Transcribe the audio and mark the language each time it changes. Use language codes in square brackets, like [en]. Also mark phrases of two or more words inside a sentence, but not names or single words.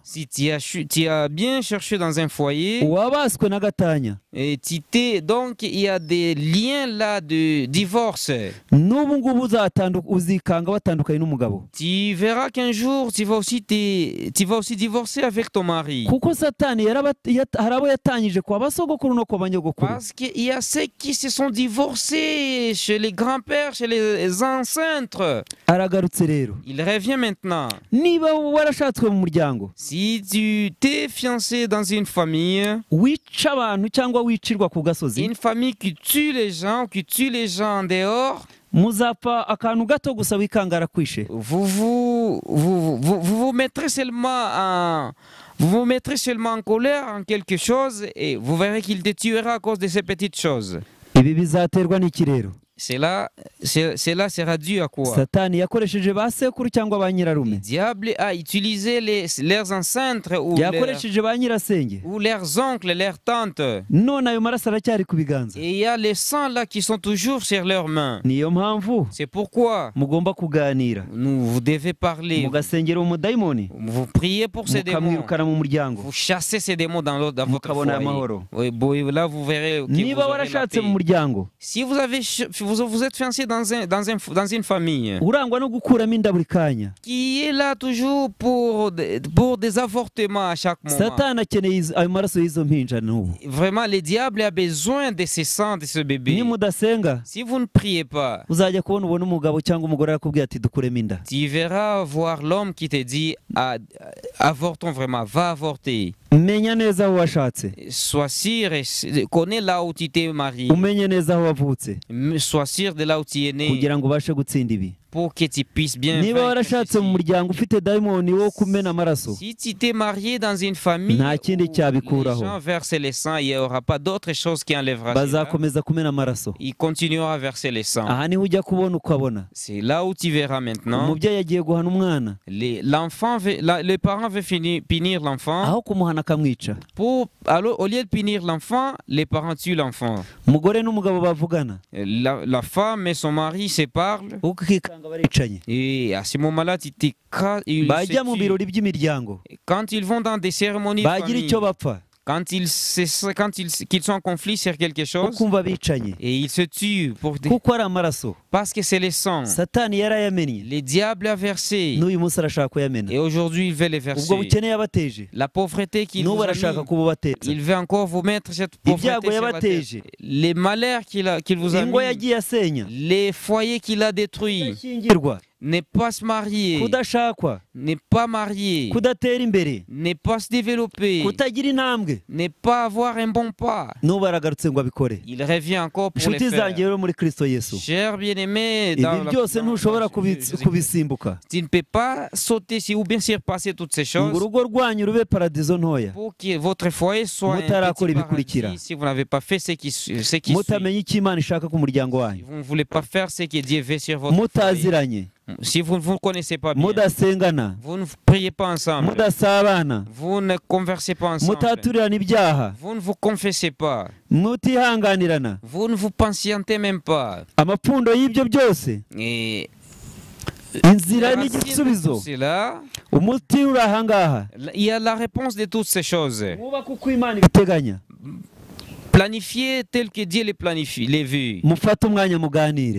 [fr] Si tu as bien cherché dans un foyer, [rw] wabaswe na gatanya, [fr] et donc il y a des liens là de divorce. [rw] n'ubu ngubu uzikanga watandukanye n'umugabo, [fr] Tu verras qu'un jour tu vas aussi divorcer avec ton mari. [rw] kuko Satani hari abo yatangije kwa basogokuru no kwa banyogokuru. [fr] Parce qu'il y a ceux qui se sont divorcés chez les grands-pères, chez les ancêtres. [rw] Aragarutse rero, [fr] Il revient maintenant. [rw] niba warashatswe mu muryango [fr] Si tu t'es fiancé dans une famille, [rw] wica abantu cyangwa wicirwa ku gasozi, [fr] une famille qui tue les gens en dehors, [rw] muzapfa akantu gato gusa wikangara kwishe. [fr] vous mettrez seulement en colère en quelque chose et vous verrez qu'il te tuera à cause de ces petites choses. [rw] Ibi bizaterwa n'iki rero? [fr] Cela sera dû à quoi? [rw] Satani yakoresheje ba sekuru cyangwa ba [fr] Le [rw] nyirarume, [fr] diable a utilisé leurs ancêtres [rw] yakoresheje ba nyirasenge, [fr] ou leurs oncles, leurs tantes. [rw] none ayo maraso aracyari ku biganza. [fr] Et il y a les sangs là qui sont toujours sur leurs mains. [rw] Niyo mpamvu [fr] C'est pourquoi [rw] mugomba kuganira, [fr] vous devez parler. [rw] mugasengera umudayimoni, [fr] Vous priez pour ces démons. [rw] mukamwirukana mu muryango, [fr] Vous chassez ces démons dans votre [rw] mukabona [fr] foyer. [rw] amahoro. [fr] Oui, là, vous verrez que vous [rw] Niba [fr] aurez la [rw] warashatse [fr] paix. [rw] mu muryango [fr] Si vous êtes fiancé dans une famille [rw] urangwa no gukuramo inda buri kanya, [fr] qui est là toujours pour des avortements à chaque moment, [rw] Satani akeneye ayo maraso y'izo mpinja n'ubu. [fr] vraiment, le diable a besoin de ce sang de ce bébé. [rw] Nimudasenga [fr] Si vous ne priez pas, [rw] uzajya kubona ubona umugabo cyangwa umugore arakubwira ati dukuremo inda. [fr] tu verras voir l'homme qui te dit avortons vraiment, va avorter. [rw] Menya neza aho washatse, [fr] Sois sûr et connais là où tu t'es marié. [rw] umenye neza aho wavutse, [fr] Sois sûr de là où tu es né [rw] kugira ngo ubashe gutsinda ibi. [fr] pour que tu puisses bien [rw] niba [fr] vaincre [rw] warashatse mu [fr] ceci. [rw] muryango ufite dayimoni wo kumena amaraso [fr] Si tu t'es marié dans une famille [rw] nta [fr] où [rw] kindi [fr] les [rw] cyabikuraho, [fr] gens versent le sang, il n'y aura pas d'autre chose qui enlèvera cela. [rw] bazakomeza kumena amaraso. [fr] Il continuera à verser le sang. [rw] Aha niho ujya kubona ukabona [fr] C'est là où tu verras maintenant. [rw] umubyeyi agiye guhana umwana, [fr] Les parents veulent punir l'enfant. [rw] aho kumuhana akamwica. [fr] Alors, au lieu de punir l'enfant, les parents tuent l'enfant. [rw] Umugore n'umugabo bavugana [fr] La femme et son mari se parlent. [rw] ukikanga baricanye, [fr] Et à ce moment-là, ils se [rw] bajya mu [fr] tuent. [rw] birori by'imiryango, [fr] Quand ils vont dans des cérémonies de [rw] bagira [fr] famille, [rw] icyo bapfa [fr] quand qu'ils sont en conflit sur quelque chose, [rw] ukumva bicanye, [fr] et ils se tuent [rw] kuko ari amaraso [fr] parce que c'est le sang. [rw] satani yarayamennye, [fr] Le diable a versé. [rw] n'uyu munsi arashaka kuyamena. [fr] Et aujourd'hui, il veut les [rw] Ubwo [fr] verser. [rw] bukene yabateje [fr] La pauvreté qu'il [rw] n'ubu [fr] vous a [rw] arashaka [fr] mis, [rw] kububateza. [fr] il veut encore vous mettre cette [rw] Ibyago [fr] pauvreté sur la tête. [rw] yabateje, [fr] Les malheurs qu'il vous a [rw] ingo [fr] mis, [rw] yagiye asenya, [fr] les foyers qu'il a détruits, [rw] kudashyingirwa, [fr] ne pas se marier, [rw] kudashakwa, [fr] ne pas marier, [rw] kudatera imbere, [fr] ne pas se développer, [rw] kutagira intambwe, [fr] ne pas avoir un bon pas. [rw] n'ubu aragarutse ngo abikore. [fr] Il revient encore pour les [rw] Inshuti [fr] faire. [rw] zanjye rero muri Kristo Yesu, [fr] Chers bien-aimés, [rw] ibi byose ntushobora [fr] Jésus-Christ, [rw] kubisimbuka [fr] tu ne peux pas sauter ou bien surpasser toutes ces [rw] ngo [fr] choses [rw] urugo rwanyu rube paradizo ntoya, [fr] pour que votre foyer soit un [rw] Mutarakora [fr] petit [rw] ibikurikira. [fr] paradis si vous n'avez pas fait ce qui suit. [rw] mutamenya icyo Imana ishaka ku muryango [fr] Si [rw] wanyu, [fr] vous ne voulez pas faire ce que Dieu veut sur votre foyer, [rw] mutaziranye, [fr] si vous ne vous connaissez pas bien, [rw] mudasengana, [fr] vous ne priez pas ensemble, [rw] mudasabana, [fr] vous ne conversez pas ensemble, [rw] mutaturirana ibyaha, [fr] vous ne vous confessez pas, [rw] mutihanganirana, [fr] vous ne vous patientez même pas. [rw] amapfundo y'ibyo byose, [fr] Et [rw] inzira [fr] la racine de [rw] n'igisubizo, [fr] tout cela, [rw] umuti uri ahangaha. [fr] il y a la réponse de toutes ces choses. [rw] Mwubake uko Imana ibiteganya, [fr] Planifiez tel que Dieu les planifie, les vues. [rw] mufate umwanya muganire.